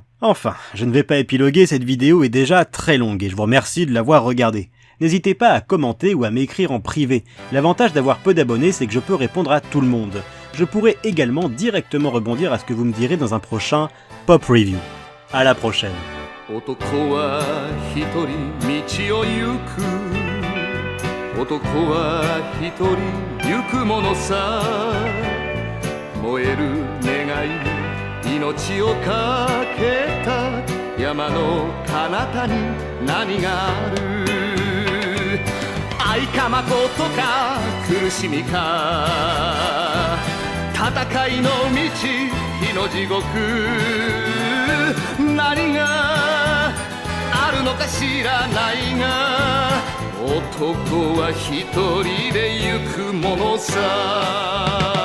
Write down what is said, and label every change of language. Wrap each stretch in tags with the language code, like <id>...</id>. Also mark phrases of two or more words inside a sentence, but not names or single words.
<fr>Enfin, je ne vais pas épiloguer, cette vidéo est déjà très longue et je vous remercie de l'avoir regardée. N'hésitez pas à commenter ou à m'écrire en privé. L'avantage d'avoir peu d'abonnés, c'est que je peux répondre à tout le monde. Je pourrai également directement rebondir à ce que vous me direz dans un prochain pop review. À la prochaine.</fr> <ja>男は一人道を行く男は一人行くものさ燃える願いに命をかけた山の彼方に何がある愛か誠か苦しみか戦いの道火の地獄何があるのか知らないが男は一人で行くものさ</ja>